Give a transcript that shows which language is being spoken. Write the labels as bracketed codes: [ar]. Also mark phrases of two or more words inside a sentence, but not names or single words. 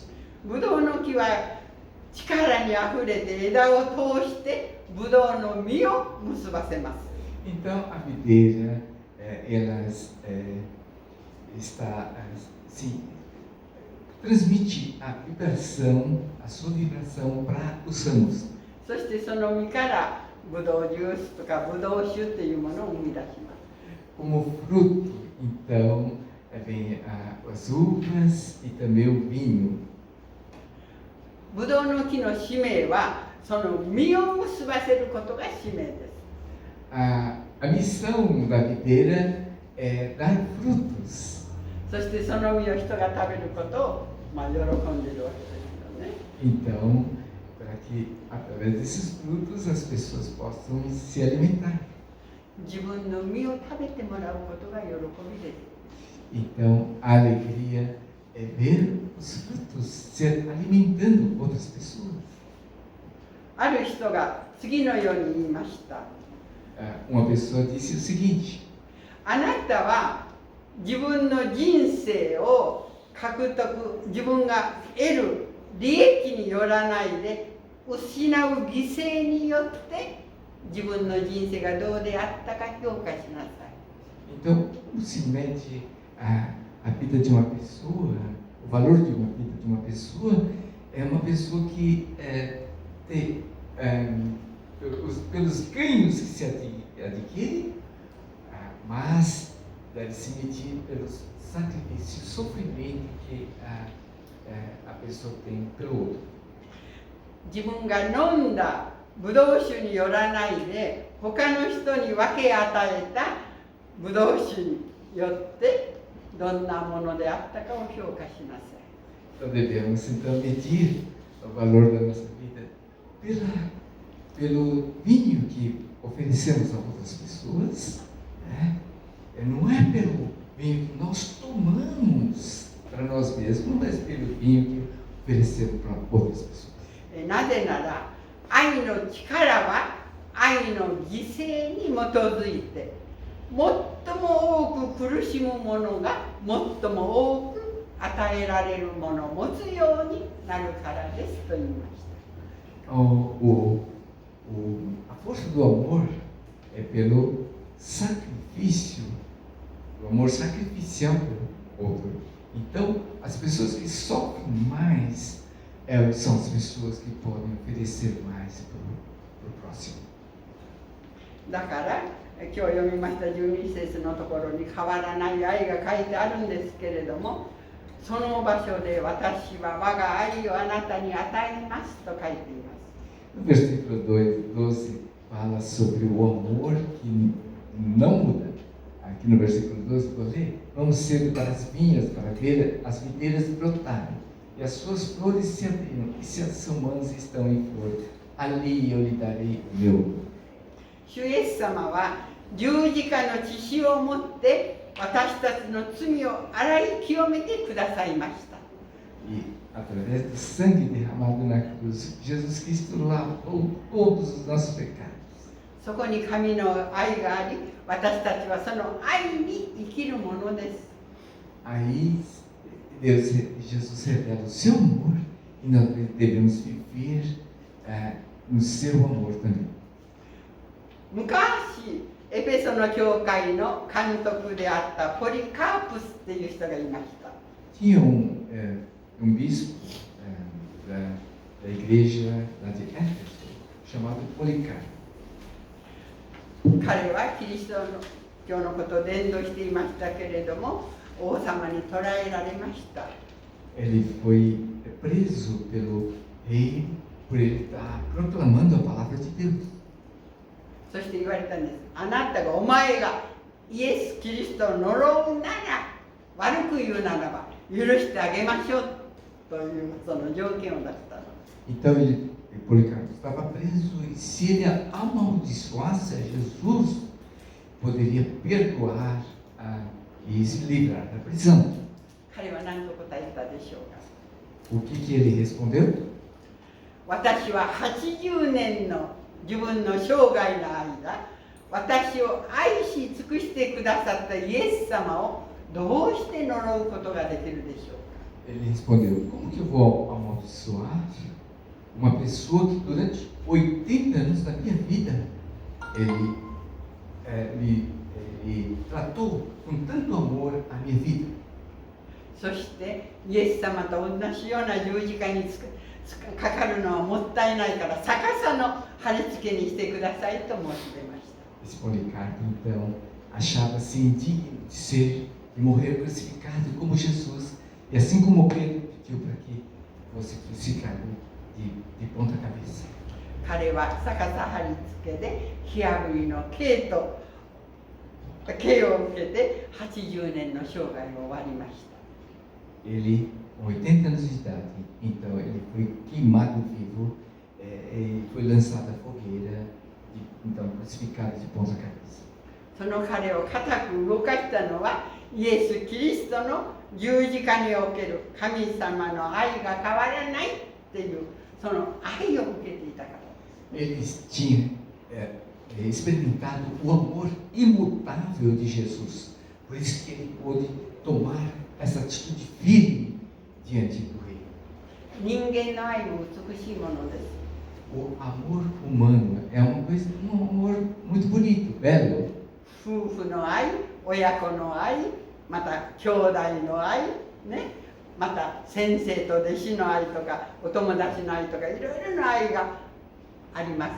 [ja] ブドウの木は力にあふれて枝を通してブドウの実を結ばせます。 [pt] Então, a videira, ela transmite a vibração, a sua vibração para os ramos. [ja] そしてその実からブドウジュースとかブドウ酒というものを生み出します。 [pt] Como fruto, então, vem as uvas e também o vinho. [ja] ブドウの木の使命はその実を結ばせることが使命です。 [pt] A missão da videira é dar frutos. [ja] そしてその実を人が食べることを、喜んでいるわけですよね。 [pt] Então, para que através desses frutos as pessoas possam se alimentar. [ja] 自分の実を食べてもらうことが喜びです。 [pt] Então, a alegria é ver os frutos se alimentando outras pessoas. [ja] ある人が次のように言いました。 [pt] Uma pessoa disse o seguinte: [ja] あなたは自分の人生を獲得、自分が得る利益によらないで失う犠牲によって自分の人生がどうであったか評価しなさい。 [pt] Então, como se mede a vida de uma pessoa, o valor de uma vida de uma pessoa, é uma pessoa que tem, pelos ganhos que se adquire, mas deve se medir pelos sacrifícios, sofrimento que a pessoa tem pelo outro. [ja] 自分が飲んだブドウ酒によらないで他の人に分け与えたブドウ酒によってどんなものであったかを評価しなさい。 [pt] Então devemos então medir o valor da nossa vida pelo vinho que oferecemos a outras pessoas, né? Não é pelo vinho que nós tomamos para nós mesmos, mas pelo vinho que oferecemos para outras pessoas. [ja] なぜなら愛の力は愛の犠牲に基づいて最も多く苦しむ者が最も多く与えられるものを持つようになるからですと言いました。 [pt] A força do amor é pelo sacrifício, o amor sacrificial pelo outro. Então, as pessoas que sofrem mais são as pessoas que podem oferecer mais para o próximo. [ja] だから今日読みました12節のところに変わらない愛が書いてあるんですけれども、その場所で私は我が愛をあなたに与えますと書いています。 [pt] No versículo 12 fala sobre o amor que não muda. Aqui no versículo 12 vou ler: vamos cedo para as vinhas para ver as videiras brotarem e as suas flores se abriram, e se as humanas estão em flor, ali eu lhe darei o meu. [ja] 主イエス様は十字架の血潮をもって私たちの罪を洗い清めてくださいました。 [pt] E através do sangue derramado na cruz, Jesus Cristo lavou todos os nossos pecados. [ja] そこに神の愛があり、私たちはその愛に生きるものです。 [pt] Aí Jesus revela o seu amor e nós devemos viver no seu amor também. [ja] 昔エペソの教会の監督であったポリカープスっていう人がいました。 [pt] Tinha bispo da igreja lá de Éfeso chamado Policarpo. [ja] 彼はキリスト教のことを伝道していましたけれども、王様に捕らえられました。 [pt] Ele foi preso pelo rei por ele estar proclamando a palavra de Deus. [ja] そして言われたんです。あなたがお前がイエス・キリストを呪うなら、悪く言うならば許してあげましょうというその条件を出したの。 [pt] Então Policarpo estava preso e se ele amaldiçoasse a Jesus, poderia perdoar e se livrar da prisão. [ja] 彼は何と答えたでしょうか。 [pt] O que ele respondeu? [ja] 私は80年の自分の生涯の間、私を愛し尽くしてくださったイエス様をどうして呪うことができるでしょうか。 [pt] Ele respondeu: como que eu vou amaldiçoar uma pessoa que durante 80 anos da minha vida ele tratou com tanto amor a minha vida? [ja] そしてイエス様と同じような十字架にかかるのはもったいないから逆さの貼り付けにしてくださいと申し出ました。 [pt] Esse Policarpo então achava-se indigno de morrer crucificado como Jesus, e assim como Pedro pediu para que fosse crucificado de ponta cabeça. [ja] 彼は逆さ貼り付けで火あぶりの刑を受けて80年の生涯を終わりました。 [pt] Ele, com 80 anos de idade, então ele foi queimado vivo, e foi lançado à fogueira, então crucificado de ponta cabeça. [ja] その彼を固く動かしたのはイエス・キリストの十字架における神様の愛が変わらないっていうその愛を受けていたから。 [pt] Eles tinham experimentado o amor imutável de Jesus, por isso que ele pôde tomar essa atitude firme diante do rei. [ja] 人間の愛も美しいものです。 [pt] O amor humano é uma coisa, um amor muito bonito, belo. [ja] 夫婦の愛、親子の愛、また兄弟の愛、ね、また先生と弟子の愛とかお友達の愛とかいろいろな愛があります。